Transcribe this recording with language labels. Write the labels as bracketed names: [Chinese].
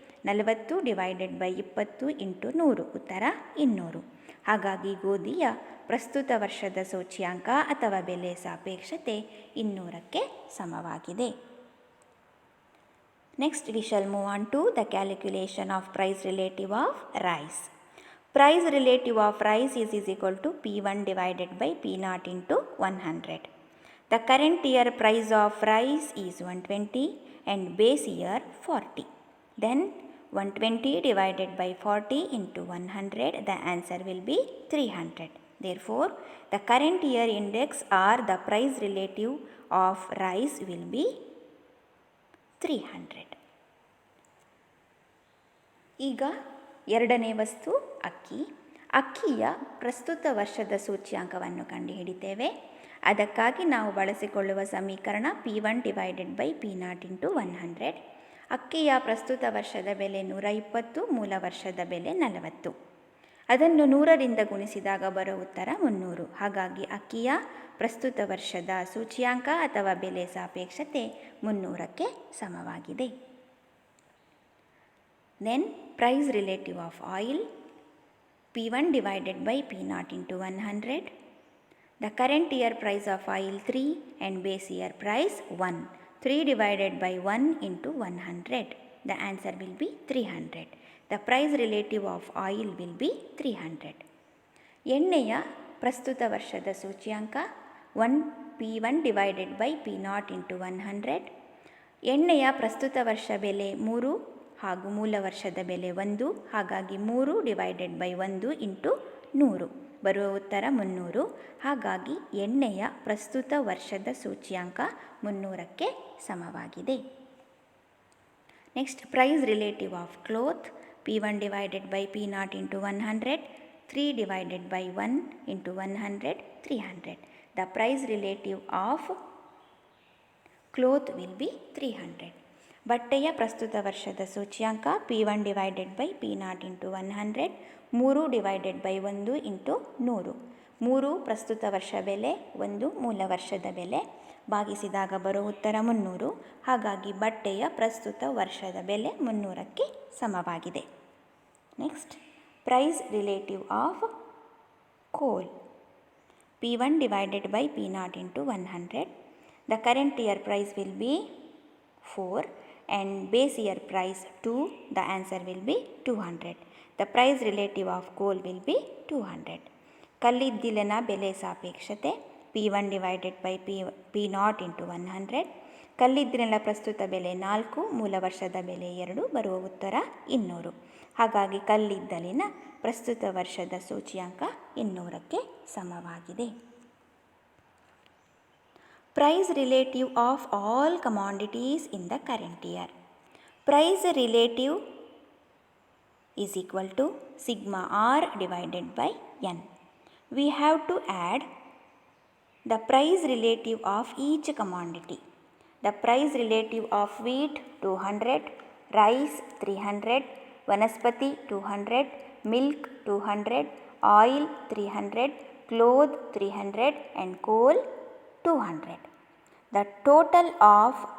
[English] 40 divided by 20 into 100 ಉತ್ತರ 200. [Kannada] ಹಾಗಾಗಿ ಗೋಧಿಯ ಪ್ರಸ್ತುತ ವರ್ಷದ ಸೂಚ್ಯಾಂಕ ಅಥವಾ ಬೆಲೆ ಸಾಪೇಕ್ಷತೆ 200ಕ್ಕೆ ಸಮವಾಗಿದೆ. [English] Next we shall move on to the calculation of price relative of rice. Price relative of rice is equal to P1 divided by P0 into 100. The current year price of rice is 120 and base year 40. Then 120 divided by 40 into 100, the answer will be 300. Therefore, the current year index or the price relative of rice will be 300. [Kannada] ಈಗ ಎರಡನೇ ವಸ್ತು ಅಕ್ಕಿಯ ಪ್ರಸ್ತುತ ವರ್ಷದ ಸೂಚ್ಯಾಂಕವನ್ನು ಕಂಡುಹಿಡಿತೇವೆ. ಅದಕ್ಕಾಗಿ ನಾವು ಬಳಸಿಕೊಳ್ಳುವ ಸಮೀಕರಣ P1 divided by P0 into 100. ಅಕ್ಕಿಯ ಪ್ರಸ್ತುತ ವರ್ಷದ ಬೆಲೆ 120, ಮೂಲ ವರ್ಷದ ಬೆಲೆ 40. ಅದನ್ನು 100ರಿಂದ ಗುಣಿಸಿದಾಗ ಬರೋ ಉತ್ತರ 300. ಹಾಗಾಗಿ ಅಕ್ಕಿಯ ಪ್ರಸ್ತುತ ವರ್ಷದ ಸೂಚ್ಯಾಂಕ ಅಥವಾ ಬೆಲೆ ಸಾಪೇಕ್ಷತೆ 300ಕ್ಕೆ ಸಮವಾಗಿದೆ. [English] Then price relative of oil, P1 divided by P0 into 100. The current year price of oil 3 and base year price 1. 3 divided by 1 into 100. The answer will be 300. The price relative of oil will be 300. [Kannada] ಎಣ್ಣೆಯ ಪ್ರಸ್ತುತ ವರ್ಷದ ಸೂಚ್ಯಾಂಕ [English] P1 divided by P0 into 100. [Kannada] ಎಣ್ಣೆಯ ಪ್ರಸ್ತುತ ವರ್ಷ ಬೆಲೆ 3 ಹಾಗೂ ಮೂಲ ವರ್ಷದ ಬೆಲೆ 1. ಹಾಗಾಗಿ 3 ಡಿವೈಡೆಡ್ ಬೈ 1 ಇಂಟು 100 ಬರುವ ಉತ್ತರ 300. ಹಾಗಾಗಿ ಎಣ್ಣೆಯ ಪ್ರಸ್ತುತ ವರ್ಷದ ಸೂಚ್ಯಾಂಕ 300ಕ್ಕೆ ಸಮವಾಗಿದೆ. [English] Next price relative of cloth, P1 divided by P0 into 100. 3 divided by 1 into 100, 300. The price relative of cloth will be 300. [Kannada] ಬಟ್ಟೆಯ ಪ್ರಸ್ತುತ ವರ್ಷದ ಸೂಚ್ಯಾಂಕ P1 divided by P0 into 100. 3 divided by 1 into 100. 3 ಪ್ರಸ್ತುತ ವರ್ಷ ಬೆಲೆ, 1 ಮೂಲ ವರ್ಷದ ಬೆಲೆ. ಭಾಗಿಸಿದಾಗ ಬರೋ ಉತ್ತರ 300. ಹಾಗಾಗಿ ಬಟ್ಟೆಯ ಪ್ರಸ್ತುತ ವರ್ಷದ ಬೆಲೆ 300ಕ್ಕೆ ಸಮವಾಗಿದೆ. [English] Next price relative of coal, P1 divided by P0 into 100. The current year price will be 4 and base year price 2. The answer will be 200. The price relative of coal will be 200. [Kannada] ಕಲ್ಲಿದ್ದಿಲಿನ ಬೆಲೆ ಸಾಪೇಕ್ಷತೆ P1 divided by P0 into 100. ಕಲ್ಲಿದ್ದಿಲಿನ ಪ್ರಸ್ತುತ ಬೆಲೆ 4, ಮೂಲ ವರ್ಷದ ಬೆಲೆ 2, ಬರುವ ಉತ್ತರ 200. ಹಾಗಾಗಿ ಕಲ್ಲಿದ್ದಲಿನ ಪ್ರಸ್ತುತ ವರ್ಷದ ಸೂಚ್ಯಾಂಕ 200ಕ್ಕೆ ಸಮವಾಗಿದೆ. [English] Price relative of all commodities in the current year. Price relative is equal to sigma r divided by n. We have to add the price relative of each commodity. The price relative of wheat 200, rice 300, vanaspati 200, milk 200, oil 300, cloth 300 and coal 200. The total of